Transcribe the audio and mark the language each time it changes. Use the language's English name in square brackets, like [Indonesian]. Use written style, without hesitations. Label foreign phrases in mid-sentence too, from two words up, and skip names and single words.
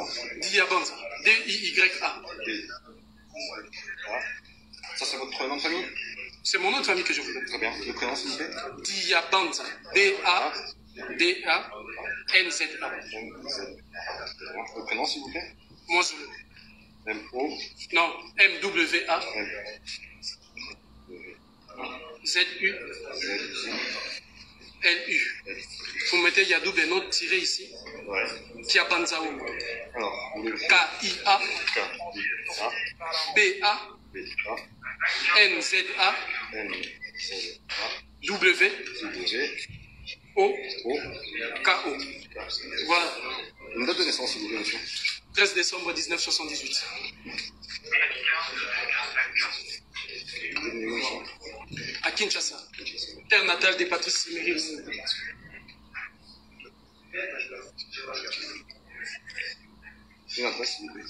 [French] Diabanza. D-I-Y-A. Ça, c'est votre nom de famille? C'est mon nom de famille que je vous donne. Très bien. Le prénom, s'il vous plaît? Diabanza. D-A-D-A-N-Z-A. Le prénom, s'il vous plaît? Moi, je le. M-O. Non, M-W-A. Z-U. L-U. Vous mettez Yadou Beno tiré ici. Ouais. Kia Banzao. Alors, K-I-A. K-I-A. B-A. B-A. N-Z-A. N-Z-A. W. O. K-O. Voilà. Une date de naissance, s'il vous plaît, monsieur. 13 décembre 1978. À Kinshasa. Terre natale des Patrice Emery. Une adresse, s'il vous plaît.